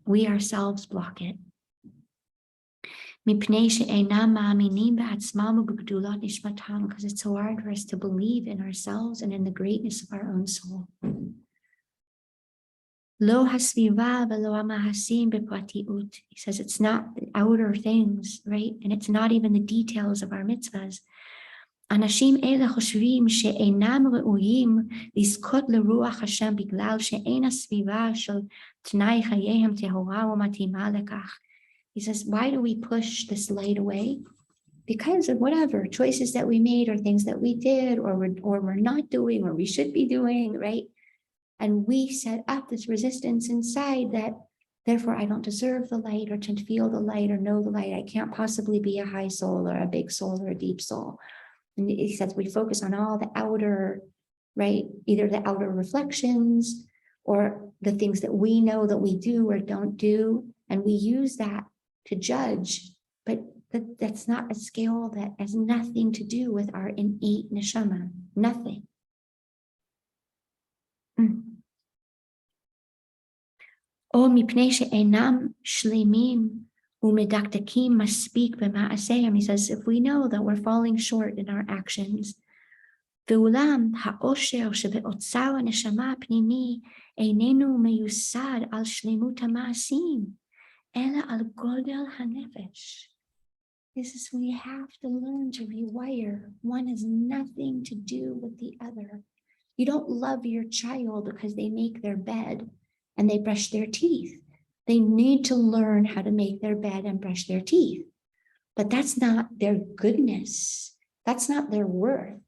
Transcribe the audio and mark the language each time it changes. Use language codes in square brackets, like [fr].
[en] We ourselves block it. Because it's so hard for us to believe in ourselves and in the greatness of our own soul. [he] Lo hasviva v'lo hamahasim bepratiut. [en] He says it's not the outer things, right? And it's not even the details of our mitzvahs. [he] אנשים אלה חושבים שאינם ראויים לזכות לרוח השם בגלל שאין הסביבה של תנאי חייהם טהורה ומתאימה לכך. [en] He says, why do we push this light away? Because of whatever choices that we made or things that we did or we're not doing or we should be doing, right? And we set up this resistance inside that therefore I don't deserve the light or to feel the light or know the light. I can't possibly be a high soul or a big soul or a deep soul. And he says we focus on all the outer, right? Either the outer reflections or the things that we know that we do or don't do. And we use that to judge, but that's not a scale that has nothing to do with our innate neshama, nothing. [he] או מפני שאינם שלמים ומדקדקים מספיק במעשיהם. [en] He says, if we know that we're falling short in our actions, [he] ואולם האושר שבאוצר הנשמה הפנימי איננו מיוסד על שלמות המעשים, אלא על גודל הנפש. [en] He says, we have to learn to rewire. One has nothing to do with the other. You don't love your child because they make their bed and they brush their teeth. They need to learn how to make their bed and brush their teeth. But that's not their goodness. That's not their worth.